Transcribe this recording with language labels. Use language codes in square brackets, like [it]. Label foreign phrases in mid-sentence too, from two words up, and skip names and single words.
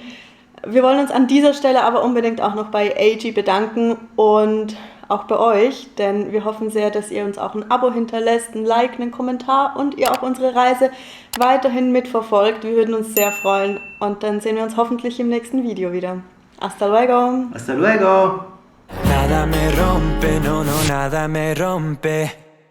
[de] Wir wollen uns an dieser Stelle aber unbedingt auch noch bei AG bedanken und auch bei euch, denn wir hoffen sehr, dass ihr uns auch ein Abo hinterlässt, ein Like, einen Kommentar und ihr auch unsere Reise weiterhin mitverfolgt. Wir würden uns sehr freuen und dann sehen wir uns hoffentlich im nächsten Video wieder. [es] Hasta luego! Hasta luego! Nada me rompe, no, no, nada me rompe.